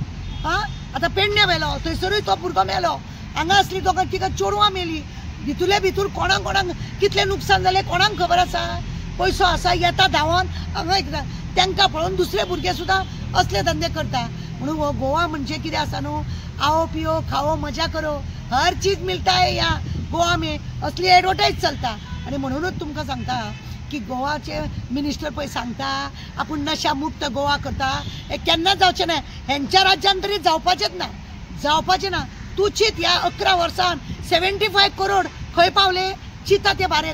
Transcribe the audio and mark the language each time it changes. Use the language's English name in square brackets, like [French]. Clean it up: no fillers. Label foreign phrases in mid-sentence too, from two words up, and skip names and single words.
[Konkani] आतां पेडणे मेलो थंयसरूय तो भुरगो मेलो, हांगा असली दोगां तिका चेडवां मेली. भितूरले भितूर कोणाक कोणाक कितले नुकसान जालें कोणाक खबर आसा. पयसो आसा येता धांवोन हांगा एकदा तांकां पळोवन दुसरे भुरगे सुद्दां असले धंदे करता. म्हणून हो गोवा म्हणजे कितें आसा न्हू, [Hindi] आओ पिओ खाओ मजा करो, हर चीज मिलता है यहाँ गोवा में, [Konkani] असली एडवर्टायज चलता. आणि म्हणूनच तुमकां सांगता की गोवाचे मिनिस्टर पळय सांगता आपूण नशा मुक्त गोवा करता, हे केन्ना जावचें ना. हेंच्या राज्यान तरी जावपाचेंच ना, जावपाचें ना. तूं चित ह्या 11 वर्सान 75 करोड खंय पावले, चिता ते बारे.